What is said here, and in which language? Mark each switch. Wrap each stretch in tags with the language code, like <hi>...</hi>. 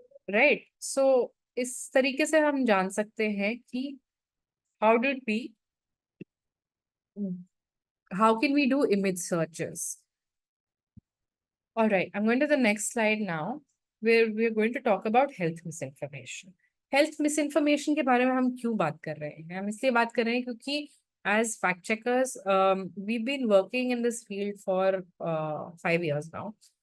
<en>Right. So</en> <hi>इस तरीके से हम जान सकते हैं कि</hi> <en>How did we how can we do image searches. All right, I'm going to the next slide now, where we're going to talk about health misinformation.</en> <hi>Health misinformation के बारे में हम क्यों बात कर रहे हैं? हम इसलिए बात कर रहे हैं क्योंकि</hi> <en>as fact checkers, we've been working in this field for 5 years now.</en>